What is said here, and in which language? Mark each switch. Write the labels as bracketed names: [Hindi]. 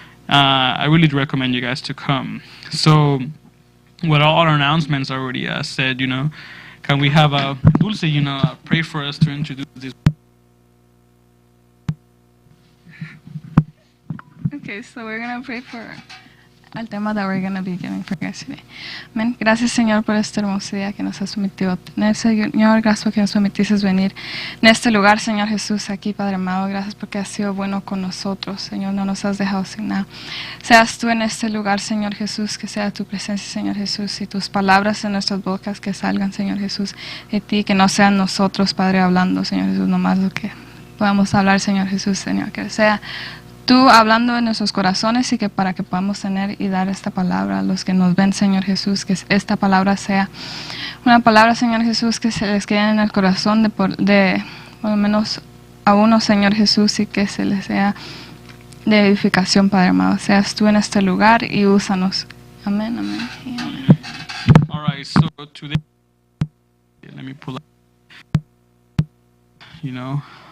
[English] I really do recommend you guys to come. So, with all our announcements already said, can we have Dulce, pray for us to introduce this? Okay, so we're gonna pray for [Spanish] al tema [English] that we're gonna be giving for guys today. [Spanish] Amén. Gracias, Señor, por este hermoso día que nos has permitido tener, Señor. Gracias porque nos permitiste venir en este lugar, Señor Jesús, aquí, Padre amado. Gracias porque has sido bueno con nosotros, Señor. No nos has dejado sin nada. Seas tú en este lugar, Señor Jesús, que sea tu presencia, Señor Jesús, y tus palabras en nuestras bocas que salgan, Señor Jesús, de ti, que no sean nosotros, Padre, hablando, Señor Jesús, nomás lo que podamos hablar, Señor Jesús, Señor, que sea tú hablando en nuestros corazones y que para que podamos tener y dar esta palabra a los que nos ven, Señor Jesús, que esta palabra sea una palabra, Señor Jesús, que se les quede en el corazón de por lo menos a uno, Señor Jesús, y que se les sea de edificación, Padre amado. Seas tú en este lugar y úsanos. Amén, amén. Y amén. [English] All right, so today, let me pull up, you know.